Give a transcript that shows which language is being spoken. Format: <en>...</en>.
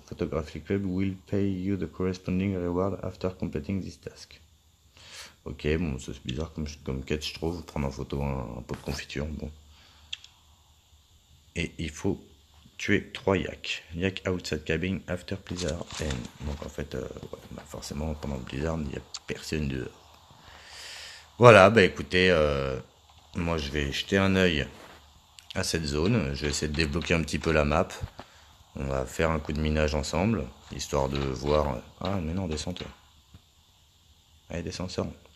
<en>Photography Club will pay you the corresponding reward after completing this task.</en> <fr>Ok, bon, c'est bizarre comme quête, je trouve, prendre en photo un pot de confiture, bon. Et il faut tuer 3 yaks.</fr> <en>Yak outside cabin after blizzard end.</en> <fr>Donc en fait, ouais, bah forcément, pendant le blizzard, il n'y a personne dehors. Voilà, bah écoutez, moi je vais jeter un œil à cette zone. Je vais essayer de débloquer un petit peu la map. On va faire un coup de minage ensemble, histoire de voir... Ah, mais non, descends toi. Allez, descends, sors.</fr>